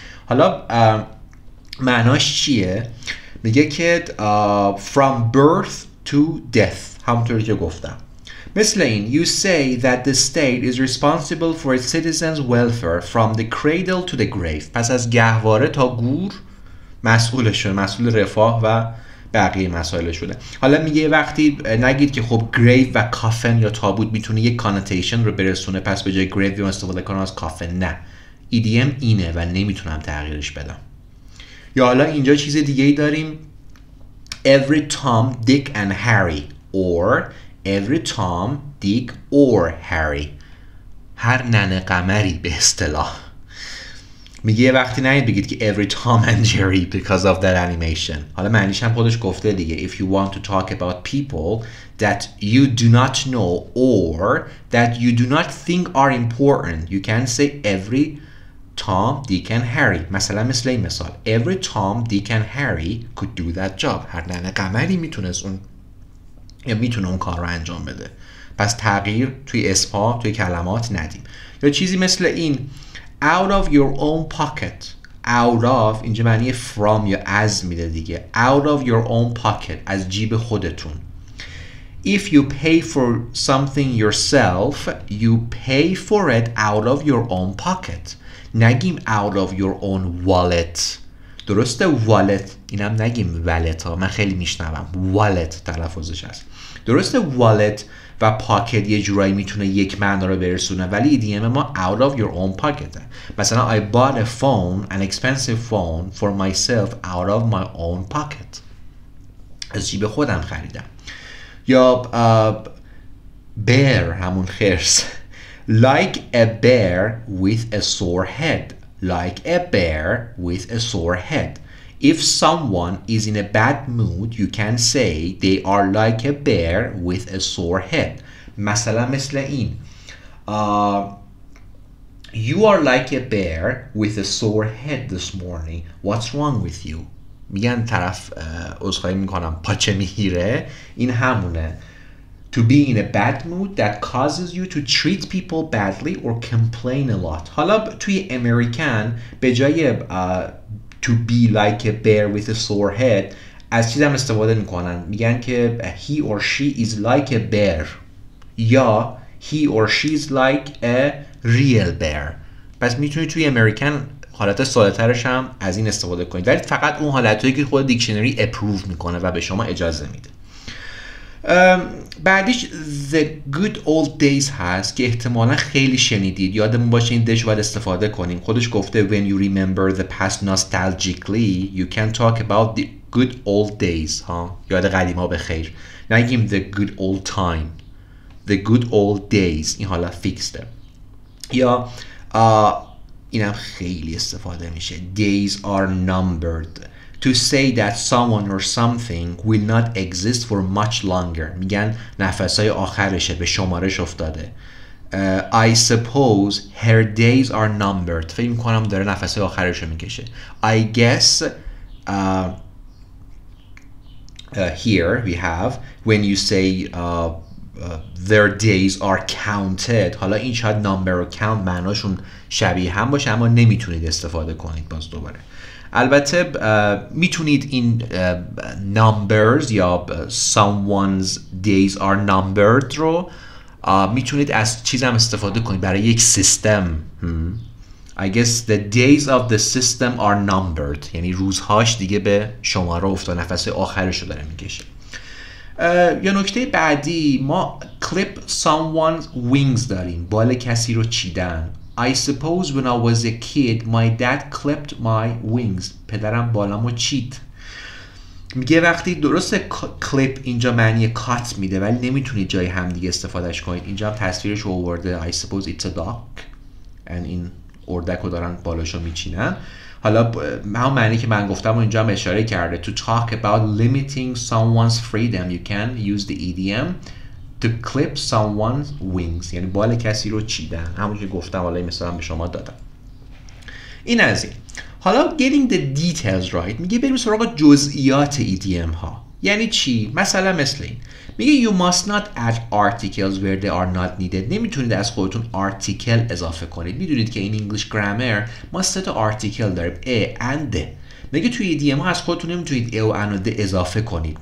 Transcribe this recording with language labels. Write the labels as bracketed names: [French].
[Persian] حالا معناش چیه؟ میگه که [English] from birth to death، [Persian] همونطوری که گفتم. مثل این [English] you say that the state is responsible for its citizens' welfare from the cradle to the grave. [Persian] پس از گهواره تا گور مسئولشه، مسئول رفاه و بقیه مسائل شده. حالا میگه وقتی نگید که خب گریو و کافن یا تابوت میتونه یک کانوتیشن رو برسونه، پس به جای گریو استفاده کنم از کافن. نه، ایدیم اینه و نمیتونم تغییرش بدم. یا حالا اینجا چیز دیگه ای داریم [English] every Tom, Dick and Harry or every Tom, Dick or Harry. [Persian] هر ننه قمری به اصطلاح. میگه یه وقتی نید بگید که [English] every Tom and Jerry because of that animation. [Persian] حالا معنیش هم خودش گفته دیگه. [English] If you want to talk about people that you do not know or that you do not think are important, you can say every Tom, Dick and Harry. [Persian] مثلا مثل این مثال [English] every Tom, Dick and Harry could do that job. [Persian] هر ننه قمری میتونه اون کار رو انجام بده. پس تغییر توی اسمها، توی کلمات ندیم. یا چیزی مثل این [English] out of your own pocket. [Persian] out of اینجا معنی from یا از میده دیگه. [English] out of your own pocket، [Persian] از جیب خودتون. [English] if you pay for something yourself you pay for it out of your own pocket. [Persian] نگیم [English] out of your own wallet. [Persian] درسته wallet، اینم نگیم wallet ها، من خیلی میشنوم wallet تلفظش هست. درسته wallet و پاکت یه جورایی میتونه یک معنا رو برسونه، ولی ایدیم ما [English] out of your own pocket. مثلا I bought a phone, an expensive phone for myself out of my own pocket. [Persian] از جیب خودم خریدم. یا bear، همون خرس. [English] like a bear with a sore head. like a bear with a sore head. If someone is in a bad mood, you can say they are like a bear with a sore head. [Persian] مثلا مثل این [English] You are like a bear with a sore head this morning. What's wrong with you? [Persian] میگن طرف عذرخواهی میکنم پاچه میگیره. این همونه. [English] To be in a bad mood that causes you to treat people badly or complain a lot. [Persian] حالا توی امریکن به جای [English] to be like a bear with a sore head [Persian] از چیز هم استفاده میکنن، میگن که [English] he or she is like a bear [Persian] یا [English] he or she is like a real bear. [Persian] پس میتونید توی امریکن حالت ساده‌ترش هم از این استفاده کنید، ولی فقط اون حالتایی که خود دیکشنری اپروو میکنه و به شما اجازه میده. بعدیش [English] the good old days [Persian] هست که احتمالا خیلی شنیدید، یادمون باشه این دش باید استفاده کنیم. خودش گفته [English] when you remember the past nostalgically you can talk about the good old days. [Persian] یاد قدیما به خیر. نگیم [English] the good old time. the good old days [Persian] این حالا فیکسته. یا اینم خیلی استفاده میشه. [English] Days are numbered to say that someone or something will not exist for much longer. [Persian] میگن نفسهای آخرشه، به شمارش افتاده. [English] I suppose her days are numbered. [Persian] فکر میکنم داره نفسهای آخرشو میکشه. [English] I guess here we have when you say their days are counted. [Persian] حالا این شاید number و count معناشون شبیه هم باشه اما نمیتونید استفاده کنید. باز دوباره البته میتونید این numbers یا [English] someone's days are numbered [Persian] رو میتونید از چیز هم استفاده کنید برای یک سیستم. [English] I guess the days of the system are numbered. [Persian] یعنی روزهاش دیگه به شماره افتاد، نفس آخرش رو داره میکشه. یا نکته بعدی ما [English] clip someone's wings [Persian] داریم، بال کسی رو چیدن. [English] I suppose when I was a kid my dad clipped my wings. [Persian] پدرم بالامو چید. میگه وقتی درست کلیپ اینجا معنی کات میده ولی نمیتونید جای همدیگه استفادهش کنید. اینجا هم تصویرش آورده [English] I suppose it's a dog and [Persian] این اردک رو دارن بالاشو میچینن. حالا همون معنی که من گفتم و اینجا هم اشاره کرده. [English] To talk about limiting someone's freedom you can use the idiom to clip someone's wings. [Persian] یعنی بال کسی رو چیدن، همون که گفتم. حالا این مثلا به شما دادم. این از این. حالا [English] getting the details right [Persian] میگه بریم سراغ جزئیات ایدیم ها. یعنی چی؟ مثلا مثل این میگه [English] you must not add articles where they are not needed. [Persian] نمیتونید از خودتون article اضافه کنید. میدونید که این [English] English grammar [Persian] ما 3 تا article داریم [English] a and the. [Persian] میگه توی ایدیم ها از خودتون نمیتونید a و and و the اضافه کنید.